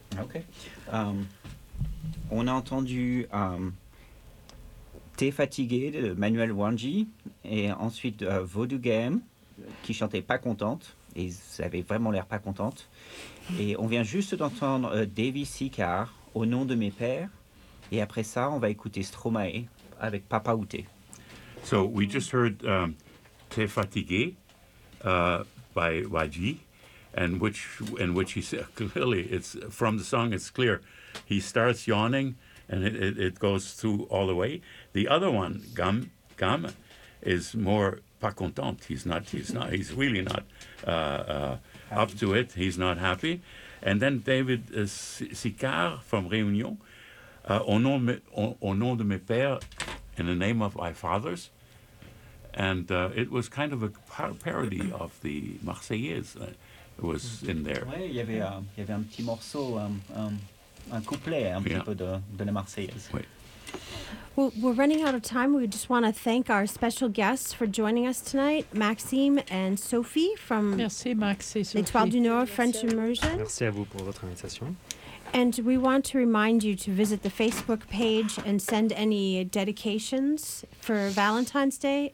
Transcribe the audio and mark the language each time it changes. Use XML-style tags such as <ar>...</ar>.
<fr>ok, on a entendu T'es fatigué de Manuel Wangi et ensuite Vodou Game qui chantait Pas contente, et vous avez vraiment l'air pas contente. Et on vient juste d'entendre Davy Sicard, Au nom de mes pères. Et après ça, on va écouter Stromae avec Papa Outé.</fr> <en>So we just heard Très fatigué by Wadji, and which he said, clearly it's from the song, it's clear. He starts yawning and it goes through all the way. The other one, Gam, is more pas content. He's really not up to it. He's not happy. And then David Sicard from Réunion, au nom de mes pères, in the name of my fathers. And it was kind of a parody of the Marseillaise. It was in there.</en> <fr>Oui, il y avait un petit morceau, un couplet, un petit peu de la Marseillaise. Oui.</fr> <en>Well, we're running out of time. We just want to thank our special guests for joining us tonight, Maxime and Sophie from</en> <fr>Merci, Max et Sophie.</fr> <en>L'Etoile du Nord, French Immersion.</en> <fr>Merci à vous pour votre invitation.</fr> <en>And we want to remind you to visit the Facebook page and send any dedications for Valentine's Day.</en>